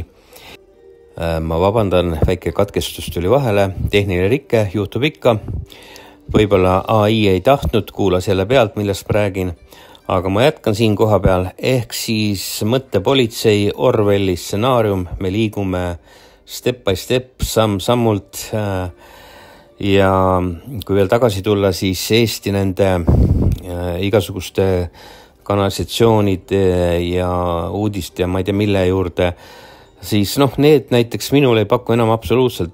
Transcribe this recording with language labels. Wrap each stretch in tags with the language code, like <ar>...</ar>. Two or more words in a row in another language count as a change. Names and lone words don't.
<et>Ma vabandan, väike katkestus tuli vahele, tehniline rikke, juhtub ikka. Võib-olla AI ei tahtnud, kuulas jälle pealt, millest räägin. Aga ma jätkan siin koha peal, ehk siis mõttepolitsei Orwelli stsenaarium, me liigume</et> <en>step by step,</en> <et>sammult ja kui veel tagasi tulla, siis Eesti nende igasuguste kanalisatsioonide ja uudist ja ma ei tea mille juurde, siis need näiteks minul ei paku enam absoluutselt</et>